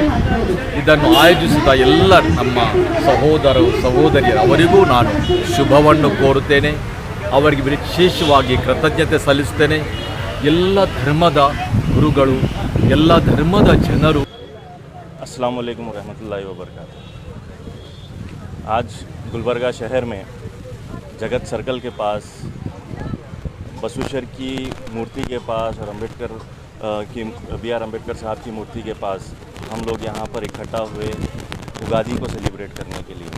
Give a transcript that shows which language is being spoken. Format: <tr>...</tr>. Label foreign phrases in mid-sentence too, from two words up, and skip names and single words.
<kn>ಇದನ್ನು ಆಯೋಜಿಸಿದ ಎಲ್ಲ ನಮ್ಮ ಸಹೋದರರು ಸಹೋದರಿಯರು ಅವರಿಗೂ ನಾನು ಶುಭವನ್ನು ಕೋರುತ್ತೇನೆ. ಅವರಿಗೆ ವಿಶೇಷವಾಗಿ ಕೃತಜ್ಞತೆ ಸಲ್ಲಿಸುತ್ತೇನೆ. ಎಲ್ಲ ಧರ್ಮದ ಗುರುಗಳು, ಎಲ್ಲ ಧರ್ಮದ ಜನರು</kn> <ar>السلام عليكم رحمة الله و بركاته.</ar> <hi>आज गुलबर्गा शहर में जगत सर्कल के पास बसवेश्वर की मूर्ति के पास और अम्बेडकर की BR अम्बेडकर साहब की मूर्ति के पास हम लोग यहाँ पर इकट्ठा हुए उगादी को सेलिब्रेट करने के लिए।</hi>